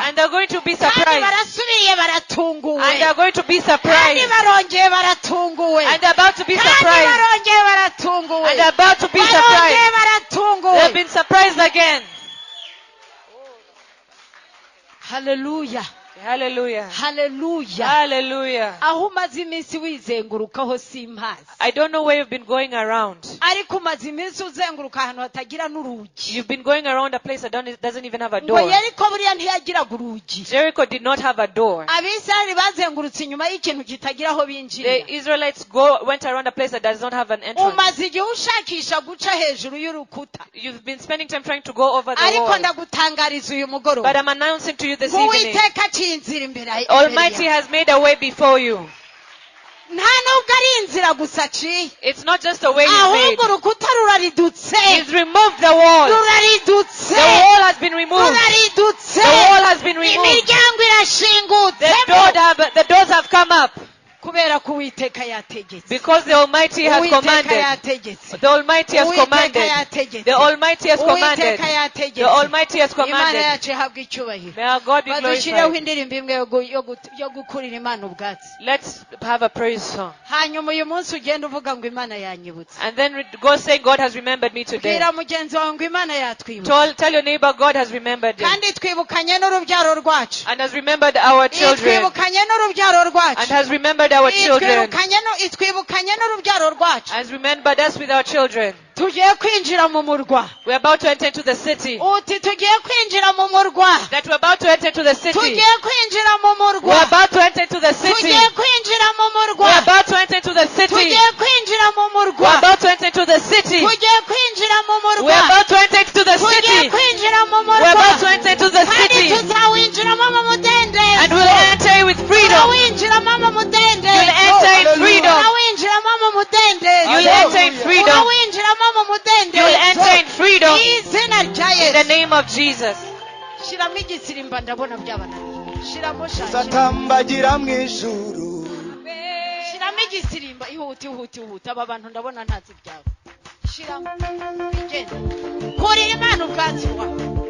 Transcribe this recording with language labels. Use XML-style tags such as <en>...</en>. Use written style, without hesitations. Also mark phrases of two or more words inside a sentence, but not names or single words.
<en>And they're going to be Kandi surprised.</en> <rw>barasubiye baratunguwe.</rw> <en>And they're going to be Kandi surprised.</en> <rw>barongeye baratunguwe.</rw> <en>And they're about to be Kandi surprised.</en> <rw>barongeye baratunguwe.</rw> <en>And they're about to be Barongeye surprised.</en> <rw>baratunguwe.</rw> <en>They've been surprised again. Hallelujah. Hallelujah. Hallelujah. Hallelujah.</en> <rw>Aho umaze iminsi wizengurukaho simpazi.</rw> <en>I don't know where you've been going around.</en> <rw>Ariko umaze iminsi uzenguruka ahantu hatagira n'urugi.</rw> <en>You've been going around a place that doesn't even have a Ngo door.</en> <rw>Yeriko buriya ntiyagiraga urugi.</rw> <en>Jericho did not have a door.</en> <rw>Abisirayeli bazengurutse inyuma y'ikintu kitagira aho binjirira.</rw> <en>The Israelites went around a place that does not have an entrance.</en> <rw>Umaze igihe ushakisha guca hejuru y'urukuta.</rw> <en>You've been spending time trying to go over the Ariko wall.</en> <rw>ndagutangariza uyu mugoroba.</rw> <en>But I'm announcing to you this evening,</en> <rw>Uwiteka aciye inzira imbere</rw> <en>Almighty has made a way before you.</en> <rw>nta nubwo ari inzira gusa aciye.</rw> <en>It's not just a way He's made.</en> <rw>Ahubwo urukuta ruraridutse.</rw> <en>He's removed the wall.</en> <rw>Ruraridutse.</rw> <en>The wall has been removed.</en> <rw>Ruraridutse.</rw> <en>The wall has been removed.</en> <rw>Imiryango irashingutse.</rw> <en>The doors have come up.</en> <rw>Kubera ko Uwiteka yategetse.</rw> <en>Because the Almighty has Uwiteka commanded.</en> <rw>yategetse.</rw> <en>The Almighty has Uwiteka commanded.</en> <rw>yategetse.</rw> <en>The Almighty has commanded.</en> <rw>Uwiteka yategetse.</rw> <en>The Almighty has Imana commanded.</en> <rw>yacu ihabwa icyubahiro.</rw> <en>May our God be Badushireho glorified.</en> <rw>indirimbo imwe yo gukurira Imana ubwatsi.</rw> <en>Let's have a praise song.</en> <rw>Hanyuma uyu munsi ugenda uvuga ngo Imana yanyibutse.</rw> <en>And then go say, God has remembered me today.</en> <rw>Bwira mugenzi wawe ngo Imana yatwibutse.</rw> <en>Tell your neighbor, God has remembered you.</en> <rw>Kandi twibukanye n'urubyaro rwacu.</rw> <en>And has remembered our children.</en> <rw>Twibukanye n'urubyaro rwacu.</rw> <en>And has remembered our children.</en> <rw>Twibukanye n'urubyaro rwacu.</rw> <en>Has remembered us with our children.</en> <rw>Tugiye kwinjira mu murwa.</rw> <en>We're about to enter into the city.</en> <rw>Uti tugiye kwinjira mu murwa.</rw> <en>That we're about to enter into the city.</en> <rw>Tugiye kwinjira mu murwa.</rw> <en>We're about to enter into the city.</en> <rw>Tugiye kwinjira mu murwa.</rw> <en>We're about to enter into the city.</en> <rw>Tugiye kwinjira mu murwa.</rw> <en>We're about to enter into the city.</en> <rw>Tugiye kwinjira mu murwa.</rw> <en>We're about to enter into the Tugiye city.</en> <rw>kwinjira mu murwa.</rw> <en>We're about to enter into the Kandi city.</en> <rw>tuzawinjiramo mu mudendezo.</rw> <en>And we'll enter with freedom.</en> <rw>Tuzawinjiramo mu mudendezo.</rw> <en>You'll enter in freedom.</en> <rw>Tuzawinjiramo mu mudendezo.</rw> <en>You'll enter in freedom.</en> <rw>Tuzawinjiramo mu mudendezo.</rw> <en>You'll enter in freedom.</en> <rw>Izina rya</rw> <en>In the Yesu. name of Jesus.</en> <rw>Shiramo igisirimba ndabona byabananiye. Shiramo shanje. Satambagira mu ijuru. Shiramo igisirimba ihuta aba bantu ndabona ntazi byawe. Shiramo bigenda. Kurira Imana ubwatsi wawe.</rw>